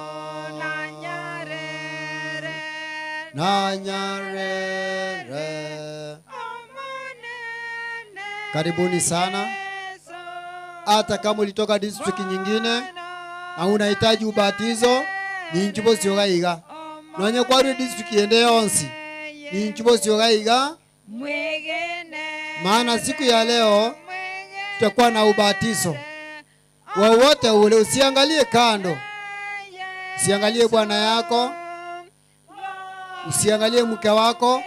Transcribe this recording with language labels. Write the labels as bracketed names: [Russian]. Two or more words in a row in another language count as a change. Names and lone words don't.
[Gusii] Nanyarere. [Swahili] Karibuni sana. Hata kama ulitoka district nyingine na unahitaji ubatizo, [Gusii] ni nchubo siogaiga. Nonye kwa district yende yonsi, ni nchubo siogaiga. [Swahili] Maana siku ya leo tutakuwa na ubatizo. Wowote ule, usiangalie kando. Usiangalie bwana yako. Usiangalie mke wako.